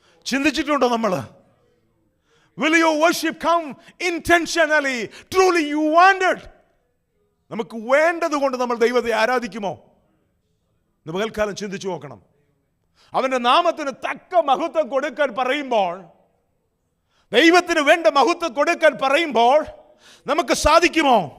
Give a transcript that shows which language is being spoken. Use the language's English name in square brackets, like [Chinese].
[Malayalam] ചിന്തിച്ചിട്ടുണ്ടോ നമ്മൾ? [English] Will your worship come intentionally? Truly you wanted? [Malayalam] നമുക്ക് വേണ്ടത് കൊണ്ട് നമ്മൾ ദൈവത്തെ ആരാധിക്കുമോ? ഇന്ന് പകൽക്കാലം ചിന്തിച്ചു നോക്കണം. അവന്റെ നാമത്തിന് തക്ക മഹത്വം കൊടുക്കാൻ പറയുമ്പോൾ, ദൈവത്തിന് വേണ്ട മഹത്വം കൊടുക്കാൻ പറയുമ്പോൾ നമുക്ക് സാധിക്കുമോ?